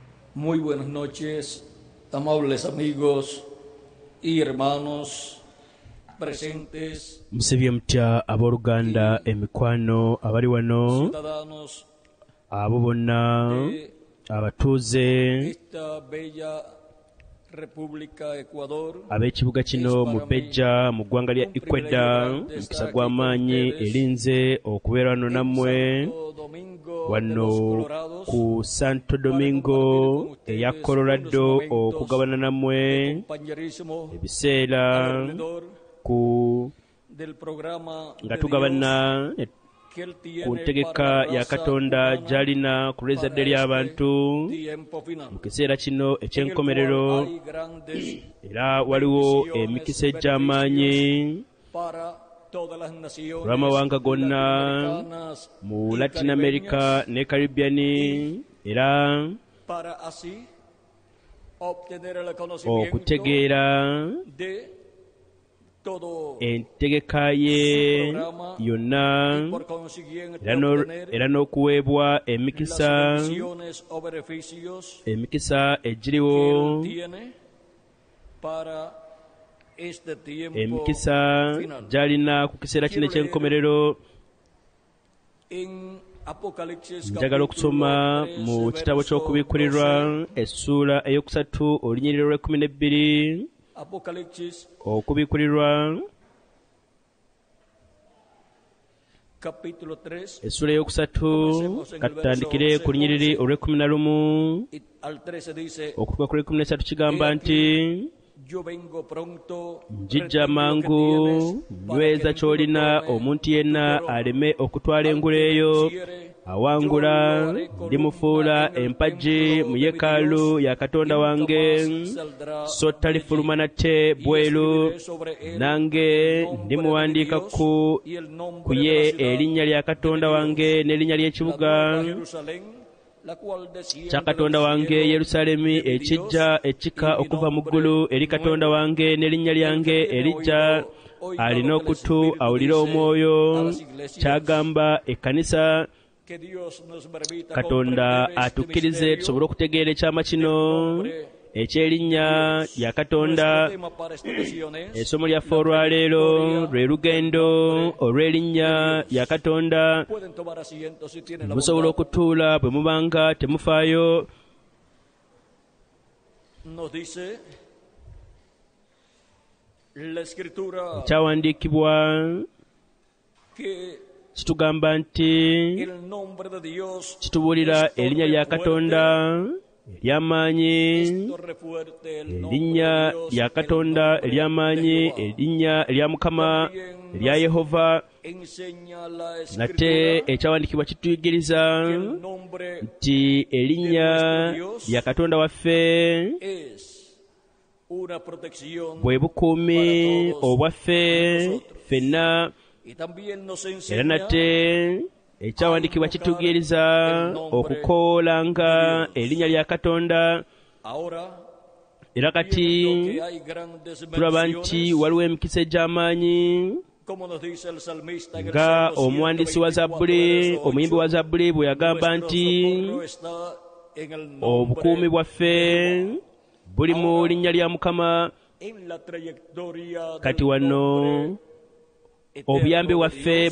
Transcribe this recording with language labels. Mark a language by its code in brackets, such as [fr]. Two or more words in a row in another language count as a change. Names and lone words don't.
[es] Muy buenas noches, amables amigos y hermanos presentes, [lg] musevye mutya abooluganda emikwano abali wano, [es] ciudadanos [lg] abo bonna [es] de [lg] abatuuze [es] esta bella República Ecuador. [lg] ab'ekibuga kino mu Bejja mu ggwanga lya Ecuador. Mukisa gw'amaanyi erinze okubeera wano nammwe [es] Santo Domingo de [lg] wano [es] los Colorados, [lg] ku Santo Domingo eya Colorado okugabana nammwe [es] compañerísimo [lg] ebiseera [es] alrededor [lg] ku [es] del programa [lg] nga [es] de [lg] tugabana [es] Dios que Él tiene [lg] ku ntegeka [es] para la [lg] ya [es] raza [lg] Katonda [es] humana [lg] gy'alina ku lw'ezzadde [es] para [lg] ly'abantu [es] este tiempo final. [lg] mu kiseera kino [es] En el [lg] eky'enkomerero, [es] cual hay grandes [lg] era waliwo emikisa egy'amaanyi [es] para todas las naciones [lg] olw'amawanga gonna [es] latinoamericanas [lg] mu [es] y [lg] Latin [es] caribeñas, [lg] America ne Caribbean, era [es] para así obtener el conocimiento [lg] okutegeera [es] de todo [lg] entegeka ye [es] y [lg] yonna, [es] por consiguiente [lg] era [es] obtener [lg] n'okuweebwa [es] las [lg] emikisa [es] bendiciones o beneficios [lg] emikisa [es] que [lg] egiriwo, [es] Él tiene para este tiempo [lg] emikisa [es] final. [lg] gy'alina ku kiseera kino eky'enkomerero. [es] En Apocalipsis [lg] Njagala okusoma mu kitabo ky'okubiikurirwa essuula eyokusatu olunyiriro lw'12. [es] Apocalipsis [lg] Okubiikurirwa [es] capítulo 3 [lg] essuula eyokusatu katutandikire ku lunyiriri olw'11 [es] y al 13 dice: [lg] okutuuka ku lw'13 kigamba nti [es] Yo vengo pronto, [lg] njijja [es] retén lo [lg] mangu [es] que tienes, para [lg] nyweza [es] que [lg] ky'olina [es] ninguno tome [lg] omuntu [es] tu [lg] yenna [es] tesoro. [lg] aleme okutwala [es] Al [lg] engule [es] que [lg] eyo. [es] venciere, [lg] Awangula [es] yo lo haré columna [lg] ndimufuula [es] en el [lg] empagi [es] templo [lg] mu [es] de mi [lg] yeekaalu [es] Dios, [lg] ya Katonda [es] y nunca [lg] wange, [es] más saldrá [lg] so [es] de [lg] talifuluma [es] allí. [lg] nate [es] Y [lg] bweru, [es] escribiré sobre él [lg] nange [es] el nombre de mi [lg] ndimuwandiika [es] Dios [lg] ku [es] y el nombre [lg] ku [es] de la [lg] ye [es] ciudad [lg] erinnya lya Katonda [es] de mi [lg] wange [es] Dios, [lg] n'erinnya [es] la [lg] ly'ekibuga [es] nueva Jerusalén, la cual desciende [lg] kya [es] del [lg] Katonda wange [es] cielo [lg] Yerusaalemi, [es] de mi [lg] ekijja [es] Dios, [lg] ekika [es] y mi [lg] okuva mu [es] nombre [lg] ggulu eri Katonda [es] nuevo. [lg] wange n'erinnya lyange [es] El que tiene [lg] erijja. [es] oído, oiga [lg] Alina [es] lo que el [lg] okutu [es] Espíritu [lg] awulire [es] dice [lg] omwoyo [es] a las iglesias. [lg] kyagamba ekkanisa. [es] Que Dios nos permita [lg] Katonda [es] comprender este [lg] atukkirize [es] misterio [lg] tusobole okutegeera ekyama kino eky'erinnya lya Katonda. [es] Nuestro tema para esta ocasión es [lg] Essomo lyaffe [es] la [lg] olwaleero [es] trayectoria [lg] lwe lugendo [es] del nombre [lg] olw'erinnya [es] de Dios. [lg] lya Katonda. [es] Pueden tomar asiento si tienen la [lg] Musobola [es] bondad. [lg] okutuula bwe mubanga temufaayo. [es] Nos dice la escritura [lg] Ekyawandiikibwa [es] que [lg] kitugamba nti, [es] el nombre de Dios [lg] kitubuulira [es] es [lg] erinnya lya [es] torre [lg] Katonda ery'amaanyi, [es] fuerte, es torre fuerte, el nombre [lg] erinnya [es] de Dios, [lg] lya [es] el [lg] Katonda [es] nombre [lg] ery'amaanyi, [es] de Jehová. [lg] erinnya erya Mukama, erya Yehova. [es] Enseña la [lg] Nate [es] escritura [lg] ekyawandiikibwa kituyigiriza [es] que el nombre [lg] nti erinnya lya Katonda waffe [es] es una protección [lg] bwe bukuumi [es] para todos [lg] obwaffe [es] nosotros. [lg] ffenna. [es] Y también nos [lg] Era [es] enseña [lg] nate ekyawandiikibwa kitutegeereza okukoolanga erinnya lya Katonda. [es] ahora [lg] Era kati [es] viendo que hay grandes [lg] tulaba nti [es] bendiciones, [lg] waliwo emikisa egy'amaanyi [es] como nos dice el salmista en el [lg] nga [es] Salmo [lg] omuwandiisi wa [es] 124, [lg] Zabbuli, [es] verso 8, [lg] omuyimbi wa Zabbuli bwe yagamba [es] nuestro [lg] nti [es] socorro está en el nombre [lg] obukuumi bwaffe buli mu linnya lya Mukama. [es] en la trayectoria [lg] Kati [es] del [lg] wano [es] nombre [lg] obuyambi [es] eterno de [lg] bwaffe [es] Dios.